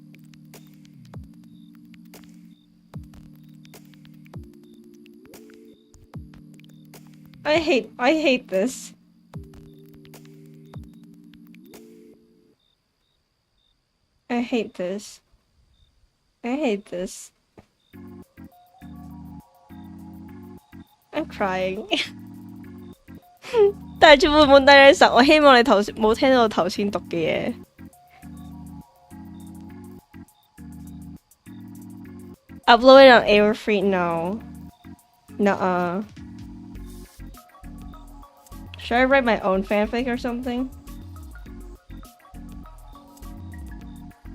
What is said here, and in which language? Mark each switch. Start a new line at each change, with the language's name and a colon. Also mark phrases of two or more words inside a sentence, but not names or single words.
English: I hate this. I hate this. I'm crying.
Cantonese: 大家會唔會低你實？我希望你頭先冇聽到我頭先讀嘅嘢。
English: Upload it on Airfree? No. Nuh-uh. Should I write my own fanfic or something?